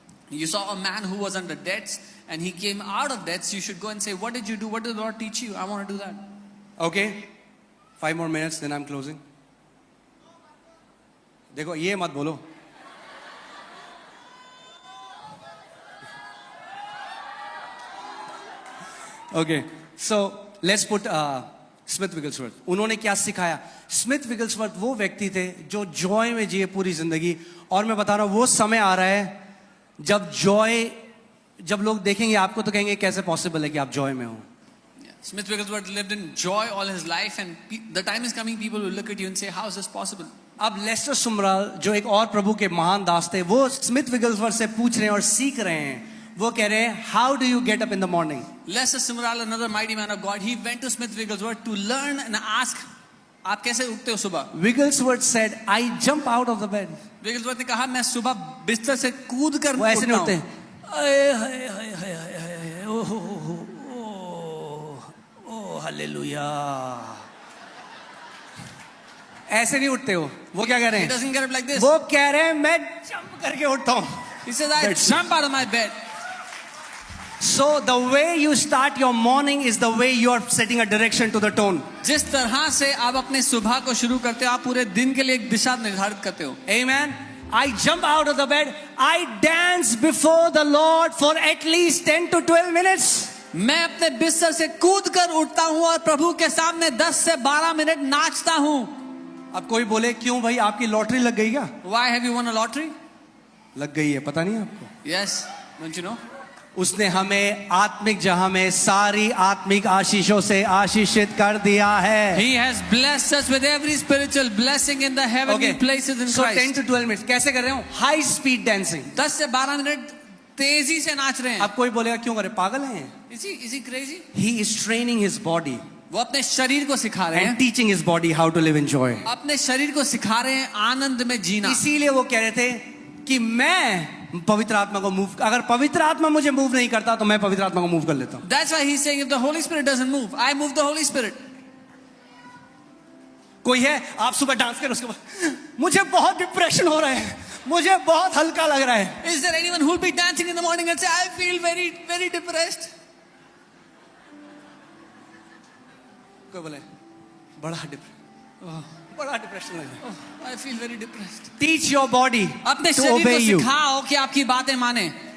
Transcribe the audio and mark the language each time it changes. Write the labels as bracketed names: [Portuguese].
[English] You saw a man who was under debts and he came out of debts. You should go and say, what did you do? What did the Lord teach you? I want to do that. Okay, 5 more minutes, then I'm closing. [Hindi] देखो ये मत बोलो. [English] Okay, so let's put Smith Wigglesworth. [Hindi] उन्होंने क्या सिखाया? Smith विगलस्वर्थ वो व्यक्ति थे जो जॉय में जिए पूरी जिंदगी. और मैं बता रहा हूं वो समय आ रहा है जब जॉय, जब लोग देखेंगे आपको तो कहेंगे कैसे पॉसिबल है कि आप जॉय में हो. [English] Smith Wigglesworth lived in joy all his life, and the time is coming people will look at you and say, how is this possible? [Hindi] अब लेस्टर सुमराल जो एक और प्रभु के महान दास थे, वो स्मिथ विगलस्वर्थ से पूछ रहे हैं और सीख रहे हैं. वो कह रहे हैं, [English] how do you get up in the morning? Lester Sumrall, another mighty man of God, he went to Smith Wigglesworth to learn and ask, [Hindi] आप कैसे उठते हो सुबह? [English] Wigglesworth said, I jump out of the bed. [Hindi] Wigglesworth ने कहा, मैं सुबह बिस्तर से कूद कर वो ऐसे नहीं उठते. हालेलुया, ऐसे नहीं उठते हो. वो क्या कह रहे [English] He [Hindi] हैं? [English] doesn't get up like this. [Hindi] वो कह रहे हैं मैं जंप करके उठता हूं. [English] He says, I jump out of my bed. So the way you start your morning is the way you are setting a direction to the tone. [Hindi] जिस तरह से आप अपने सुबह को शुरू करते हो, आप पूरे दिन के लिए एक दिशा निर्धारित करते हो. [English] Amen. I jump out of the bed. I dance before the Lord for at least 10 to 12 minutes. [Hindi] मैं अपने बिस्तर से कूद कर उठता हूँ और प्रभु के सामने 10 से 12 मिनट नाचता हूँ. अब कोई बोले क्यों भाई आपकी लॉटरी लग गई क्या? [English] Why have you won a lottery? [Hindi] लग गई है, पता नहीं आपको? [English] Yes, don't you know? [Hindi] उसने हमें आत्मिक जहां में सारी आत्मिक आशीषों से आशीषित कर दिया है. [English] He has blessed us with every spiritual blessing in the heavenly places in So Christ. 10 to 12 minutes [Hindi] कैसे कर रहे हो? [English] High speed dancing. [Hindi] 10 से 12 मिनट तेजी से नाच रहे हैं. अब कोई बोलेगा क्यों करे, पागल हैं? [English] Is he crazy? He is training his body [Hindi] वो अपने शरीर को सिखा रहे हैं. [English] and teaching his body how to live in joy. [Hindi] अपने शरीर को सिखा रहे हैं आनंद में जीना. इसीलिए वो कह रहे थे कि मैं पवित्र आत्मा को मूव, अगर पवित्र आत्मा मुझे मूव नहीं करता तो मैं पवित्र आत्मा को मूव कर लेता हूं. [English] That's why he's saying if the Holy Spirit doesn't move, I move the Holy Spirit. [Hindi] कोई है आप सुबह डांस कर उसके बाद मुझे बहुत डिप्रेशन हो रहा है, मुझे बहुत हल्का लग रहा है. [English] Is there anyone who will be dancing in the morning and say, I feel very, very depressed? [Hindi] कोई बोले बड़ा डिप्रेशन लग रहा है. [English] I feel very depressed. Teach your body [Hindi] अपने [English] to [Hindi] शरीर [English] obey [Hindi] को [English] you. [Hindi] सिखाओ कि आपकी बातें माने.